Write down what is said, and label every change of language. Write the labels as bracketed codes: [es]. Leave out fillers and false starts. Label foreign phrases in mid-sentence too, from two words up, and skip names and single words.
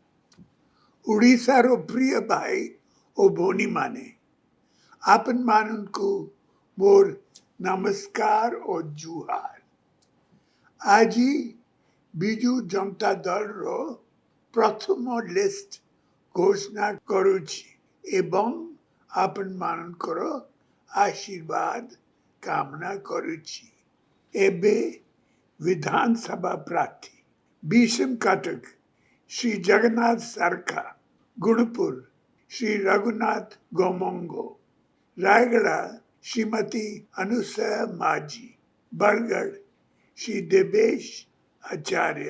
[or] ଓଡ଼ିଶାର ପ୍ରିୟ ଭାଇ ଓ ଭଉଣୀମାନେ, ଆପଣମାନଙ୍କୁ ମୋର ନମସ୍କାର ଓ ଜୁହାର। ଆଜି ବିଜୁ ଜନତା ଦଳର ପ୍ରଥମ ଲିଷ୍ଟ ଘୋଷଣା କରୁଛି ଏବଂ ଆପଣମାନଙ୍କର ଆଶୀର୍ବାଦ କାମନା କରୁଛି। ଏବେ ବିଧାନସଭା ପ୍ରାର୍ଥୀ ଭୀଷମ କଟକ ଶ୍ରୀ ଜଗନ୍ନାଥ ସରକା, ଗୁଣପୁର ଶ୍ରୀ ରଘୁନାଥ गोमंगो, रायगढ़ श्रीमती अनुसया माझी, बरगढ़ श्री देवेश आचार्य,